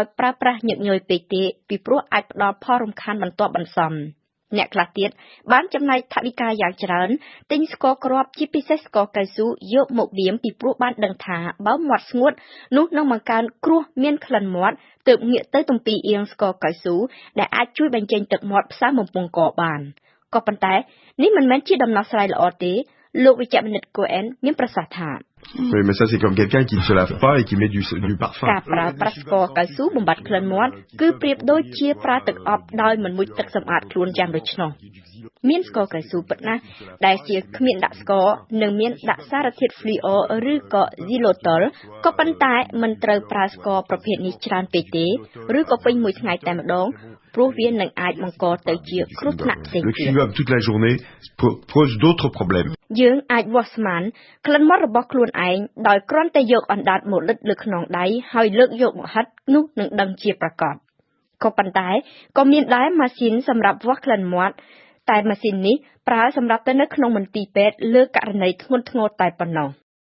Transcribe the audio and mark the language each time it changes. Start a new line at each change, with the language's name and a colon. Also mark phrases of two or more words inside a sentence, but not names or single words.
Khmer: ប្រើប្រាស់ញឹកញយពេកទេពីព្រោះអាចផ្ដល់ផលរំខានបន្ទាប់បន្សំអ្នកខ្លះទៀតបានចំណាយថវិកាយ៉ាងច្រើនទិញស្ករគ្រាប់ជាពិសេសស្ករកៅស៊ូយកមកលាមពីព្រោះបានដឹងថាបើមាត់ស្ងួតនោះនឹងបង្កើនគ្រោះមានក្លិនមាត់ទើបងាកទៅទំពីអៀងស្ករកៅស៊ូដែលអាចជួយបញ្ចេញទឹកមាត់ផ្សៅបំពង់កបានក៏ប៉ុន្តែនេះមិនមែនជាដំណោះស្រាយល្អទេលោកវិជ្ជបណ្ឌិត Cohen មានប្រសាសន៍ថា
French: Oui, mais ça c'est comme quelqu'un qui ne se lave pas et qui met du parfum.
Khmer: ការប្រើប្រាស់ស្ករកៅស៊ូបំបត្តិក្លិនមាត់គឺប្រៀបដូចជាប្រើទឹកអប់ដោយមិនមុជទឹកសម្អាតខ្លួនយ៉ាងដូច្នោះមានស្ករកៅស៊ូពិតណាស់ដែលជាគ្មានដាក់ស្ករនិងមានដាក់សារធាតុ fluor ឬក៏ xylitol ក៏ប៉ុន្តែមិនត្រូវប្រើស្ករប្រភេទនេះច្រើនពេកទេឬក៏ពេញមួយថ្ងៃតែម្ដងព្រោះវានឹងអាចបង្កទៅជាគ្រោះថ្នាក់ផ្សេងទៀត
French: Le chewing-gum toute la journée pose d'autres problèmes.
Khmer: យើងអាចវាស់ស្មានក្លិនមាត់របស់ខ្លួនឯងដោយគ្រាន់តែយកអណ្ដាតមកលិតលើខ្នងដៃហើយលើកយកមកហិតនោះនឹងដឹងជាប្រកបក៏ប៉ុន្តែក៏មានដែរម៉ាស៊ីនសម្រាប់វាស់ក្លិនមាត់តែម៉ាស៊ីននេះប្រើសម្រាប់ទៅនៅក្នុងមន្ទីរពេទ្យលើករណីធ្ងន់ធ្ងរតែប៉ុណ្ណោះ